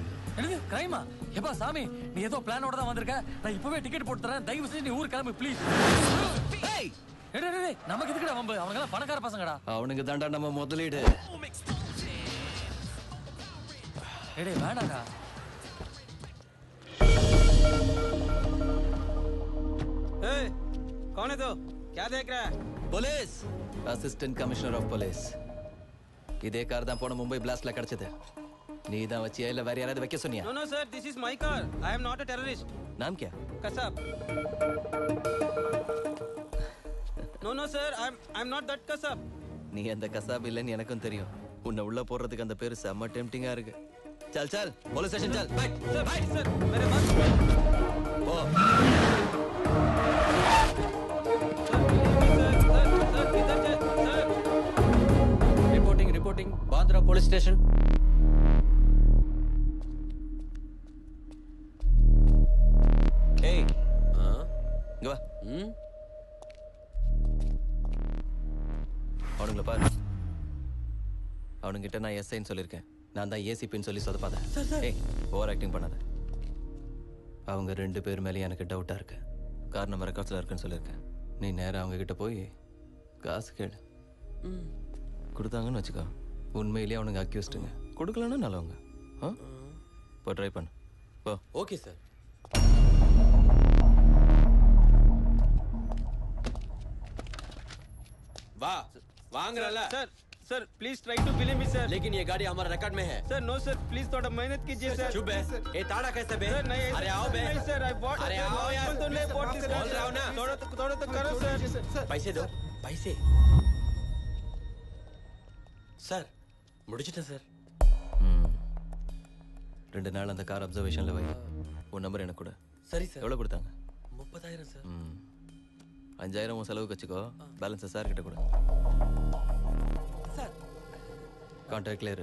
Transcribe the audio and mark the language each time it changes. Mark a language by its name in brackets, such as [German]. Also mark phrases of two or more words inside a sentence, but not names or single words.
[Tamil] என்னது கிரைமா? எப்பா சாமி, நீ ஏதோ பிளானோட தான் வந்திருக்க. நான் இப்பவே டிக்கெட் போட்டு தரேன். தயவு செஞ்சு நீ ஊர் கிளம்பு ப்ளீஸ். ஏய் டேய் நமக்கு எதுக்குடா வம்பு? அவனுங்க எல்லாம் பணக்கார பசங்கடா. அவனுக்கு தாண்டா நம்ம முதலீடு. டேய் வேணாடா. [Hindi] ए, कौन है तो? क्या देख रहा है? [English] Police. Assistant Commissioner of Police. [Tamil] இதே கார் தான் போன மும்பை பிளாஸ்ட்ல கிடைச்சது. நீ தான் வச்சியா இல்ல வேற யாராவது வைக்க சொன்னியா? [English] No, no, sir. This is my car. I am not a terrorist. [Hindi] नाम क्या? [English] Kasab. No, no, sir. I'm not that Kasab. [Tamil] நீ அந்த கசாப் இல்லன்னு எனக்கும் தெரியும். உன்னை உள்ள போறதுக்கு அந்த பேரு செம்ம டெம்ப்டிங்கா இருக்கு. [Hindi] चल चल [English] police station [Hindi] चल. बैठ Sir, बैठ sir. मेरे बात ओ [English] Reporting Bandra Police Station. [Tamil] ஏய் இங்க வா. அவனுங்கள பாரு. அவனுங்கிட்ட நான் எஸ்ஐன்னு சொல்லியிருக்கேன். நான் தான் ஏசிபின்னு சொல்லி சொதப்பாத. ஏய் [English] over acting [Tamil] பண்ணாத. அவங்க 2 பேர் மேலே எனக்கு டவுட்டா இருக்கு. கார் நம்ம ரெக்கார்ட்ஸ்ல இருக்குன்னு சொல்லியிருக்கேன். நீ நேரா அவங்க கிட்ட போய் காசு கேளு. கொடுத்தாங்கன்னு வச்சுக்கோ, உண்மையிலேயே அவனுங்க அக்யூஸ்டுங்க. கொடுக்கலன்னா நல்லவங்க. இப்போ ட்ரை பண்ணு. போ. [English] okay sir. [Hindi] वाह वांगरला. [English] sir please try to believe me sir. [Hindi] लेकिन ये गाड़ी हमारे रिकॉर्ड में है. [English] sir no sir please [Hindi] थोड़ा मेहनत कीजिए सर. चुप है. ये ताड़ा कैसे बे? सर नहीं. अरे आओ बे. नहीं सर. अरे आओ यार. तो नहीं बोल रहा हूं ना. थोड़ा तो करो सर. पैसे दो. पैसे. सर [Tamil] முடிச்சிட்டேன் சார். 2 நாள் அந்த கார் அப்சர்வேஷன்ல வை. உன் நம்பர் எனக்கு கொடு. சரி சார். எவ்வளவு கொடுத்தாங்க? 30,000 சார். 5,000 உன் செலவுக்கு வச்சுக்கோ. பேலன்ஸ் சார் கிட்ட கொடு. சார் [English] contact clear.